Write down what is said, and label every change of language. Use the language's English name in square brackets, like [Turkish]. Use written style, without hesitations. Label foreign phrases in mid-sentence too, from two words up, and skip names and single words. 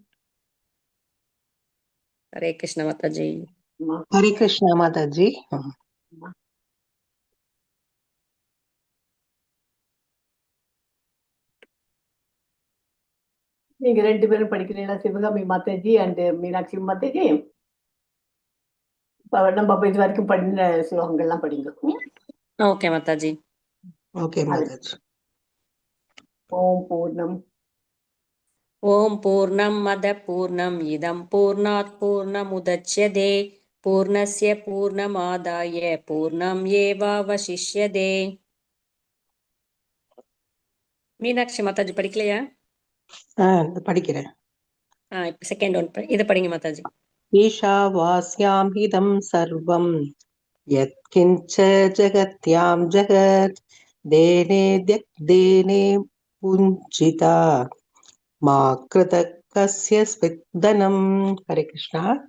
[Tamil] ஹரே கிருஷ்ண மாதாஜி. ஆமா, हरे कृष्णा माता जी. ஆமா. நீங்க 2 பேரும் படிக்கிறீங்களா? சிவகாமி மாதாஜி அண்ட் மீனாட்சி மாதாஜி. நம்ம இது வரைக்கும் படின ஸ்லோகங்கள்லாம் படிங்க. ஓகே மாதாஜி. ओके माता जी. [Sanskrit] ॐ पूर्णम् ॐ पूर्णम् मद पूर्णम् इदम् पूर्णात् पूर्णमुदच्यते पूर्णस्य पूर्णमादाय पूर्णम् एवावशिष्यते. [Tamil] மீனாட்சி மாதாஜி படிக்கலையா? படிக்கிறேன். இப்ப [English] second one [Tamil] இதை படிங்க மாதாஜி. [Sanskrit] ईशावास्यां हिदं सर्वं यत्किञ्च जगत्यां जगत् देने देने पुञ्जिता मा कृतः कस्य स्विद्दनम्. हरे कृष्णा.